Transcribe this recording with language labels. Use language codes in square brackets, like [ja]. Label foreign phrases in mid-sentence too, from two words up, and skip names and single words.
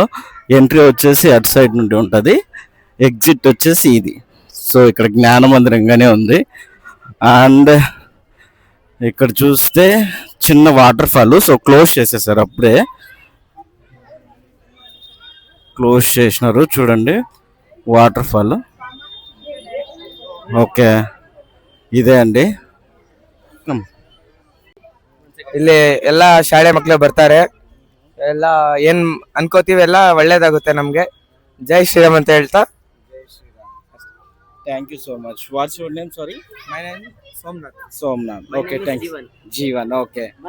[te] ఎంట్రీ వచ్చేసి అటు సైడ్ నుండి ఉంటుంది, ఎగ్జిట్ వచ్చేసి ఇది. సో ఇక్కడ జ్ఞాన మందిరంగానే ఉంది. అండ్ ఇక్కడ చూస్తే చిన్న [en] water fall. so close [te] చేసేసారు, అప్పుడే క్లోజ్ చేసినారు. చూడండి [en] water fall. [kn] ಓಕೆ ಇದೆ ಅಂడి. ಇಲ್ಲಿ ಎಲ್ಲ ಶಾಲೆ ಮಕ್ಕಳು ಬರ್ತಾರೆ. ಎಲ್ಲ ಏನ್ ಅನ್ಕೋತೀವಿ ಎಲ್ಲ ಒಳ್ಳೇದಾಗುತ್ತೆ ನಮ್ಗೆ. [hi] जय श्रीराम [kn] ಅಂತ ಹೇಳ್ತಾ [en] Thank you so much. What's your name? Sorry. My name Somnath. Somnath. Okay, thank you. Jeevan. Okay.